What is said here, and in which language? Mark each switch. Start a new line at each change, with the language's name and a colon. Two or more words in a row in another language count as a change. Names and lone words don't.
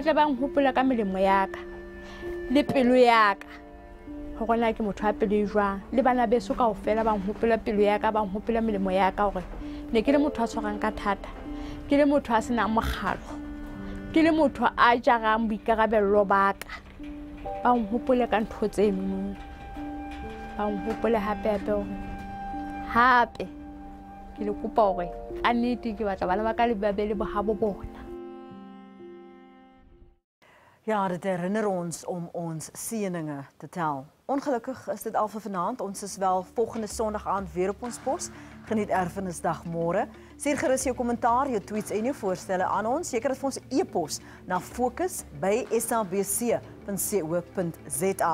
Southern Sotho: tla bang hopola ka melemo yaka le pelo yaka go gona ke motho a pelo e jwang le bana beso ka ofela bang hopola pelo yaka bang hopola melemo yaka gore ne ke le motho a tshwarang ka thata ke le motho a senang mogalo ke le motho a jarang boikarabello baka bang hopole ka ntho tse eno bang hopole hape ke le kopa gore a nnete ke batla bana ba ka le babele bo habo bona.
Afrikaans: Ja, dit herinner ons om ons seëninge te tel. Ongelukkig is dit al vir vanaand. Ons is wel volgende Sondag aand weer op ons pos. Geniet Erfenisdag môre. Stuur gerus jou kommentaar, jou tweets en jou voorstelle aan ons. Jy kan dit vir ons e-pos na fokus@sabc.co.za.